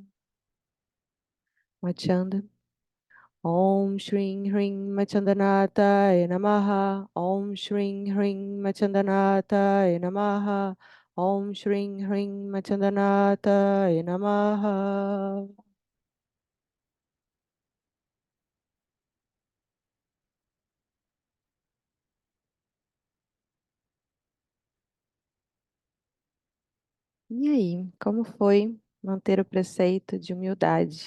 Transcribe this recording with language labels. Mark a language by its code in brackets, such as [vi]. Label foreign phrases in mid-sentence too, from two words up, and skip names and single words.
[sa] Machanda. Om Shring Hring Machandanataya Namaha. Om Shring Hring Machandanataya Namaha. Om Shring Hring Machandanataya Namaha. [pt] E aí, como foi manter o preceito de humildade?